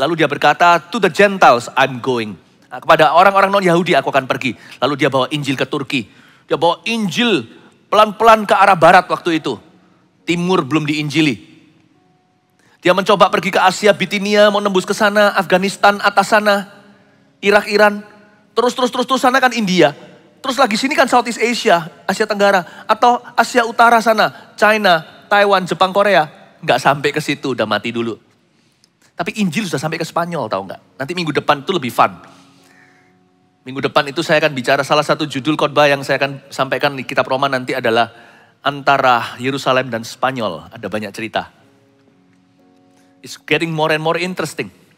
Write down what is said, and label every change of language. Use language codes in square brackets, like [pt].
[id] Lalu dia berkata, [en] to the Gentiles I'm going. [id] Nah, kepada orang-orang non-Yahudi aku akan pergi. Lalu dia bawa Injil ke Turki. Dia bawa Injil pelan-pelan ke arah barat waktu itu. Timur belum diinjili. Dia mencoba pergi ke Asia, Bitinia, mau nembus ke sana, Afghanistan, atas sana, Irak, Iran. Terus sana kan India. Terus lagi sini kan Southeast Asia, Asia Tenggara. Atau Asia Utara sana, China, Taiwan, Jepang, Korea. Nggak sampai ke situ, udah mati dulu. Tapi Injil sudah sampai ke Spanyol, tahu nggak? Nanti minggu depan itu lebih fun. Minggu depan itu saya akan bicara salah satu judul khotbah yang saya akan sampaikan di kitab Roma nanti adalah antara Yerusalem dan Spanyol. Ada banyak cerita. [en] It's getting more and more interesting.